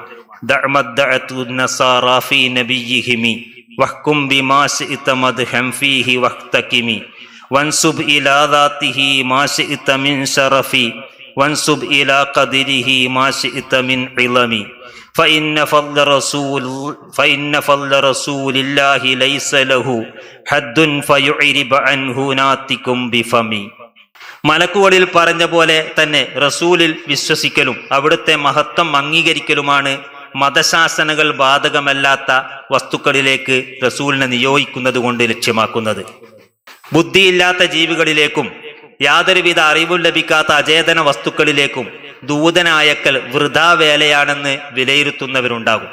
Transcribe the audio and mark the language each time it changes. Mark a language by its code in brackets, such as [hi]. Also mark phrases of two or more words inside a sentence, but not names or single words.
[ar] دع ما ادعته النصارى في نبيهم واحكم بما شئت مدحا فيه واحتكم وانسب إلى ذاته ما شئت من شرف وانسب إلى قدره ما شئت من عظم فإن فضل رسول الله ليس له حد فيعرب عنه ناطق بفمي. [ml] മലക്കുകളിൽ പറഞ്ഞ പോലെ തന്നെ റസൂലിൽ വിശ്വസിക്കലും അവിടുത്തെ മഹത്വം അംഗീകരിക്കലുമാണ് മതശാസനകൾ ബാധകമല്ലാത്ത വസ്തുക്കളിലേക്ക് റസൂലിനെ നിയോഗിക്കുന്നത് കൊണ്ട് ലക്ഷ്യമാക്കുന്നത്. ബുദ്ധിയില്ലാത്ത ജീവികളിലേക്കും യാതൊരുവിധ അറിവും ലഭിക്കാത്ത അചേതന വസ്തുക്കളിലേക്കും ദൂതനയക്കൽ വൃഥാവേലയാണെന്ന് വിലയിരുത്തുന്നവരുണ്ടാകും.